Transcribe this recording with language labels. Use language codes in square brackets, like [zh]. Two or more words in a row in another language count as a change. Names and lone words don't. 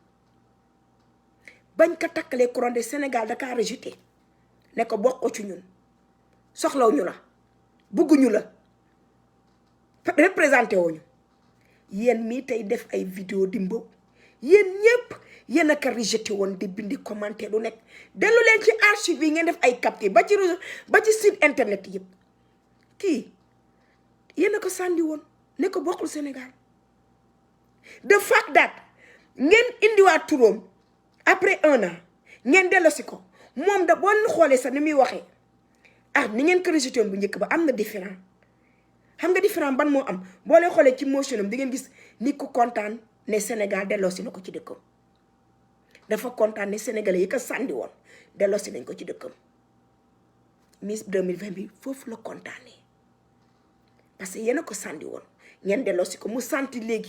[wo] bañ ko takkalee [fr] couronne de Sénégal [wo] da kaa rejeté ne ko bokk ko ci ñun soxlaw ñu la bugguñu la représenté woo ñu yéen mii tey def ay vidéo di mbaw yéen ñëpp yéen a ko rejeté woon di bindi commenté lu nekk dellu leen ci archive yi ngeen def ay capté ba ci [fr] site internet [wo] yëpp kii yéen a ko sànni woon ne ko bokkul Sénégal [en] the fact that [wo] ngeen indiwaat turam [fr] après 1 an [wo] ngeen dellosi ko moom da boo leen xoolee sax ni muy waxee ni ngeen ko rejeté woon bu njëkk ba am na différent xam nga différent ban moo am boo leen xoolee ci motion am di ngeen gis ni ku kontaan ne Sénégal delloosi na ko ci dëkkam dafa kontaan ne Sénégalais yi ko sànni woon delloosi nañ ko ci dëkkam Miss 2020 bi foofu la kontaanee [fr] parce que [wo] yéen a ko sànni woon ngeen delloosi ko mu santi léegi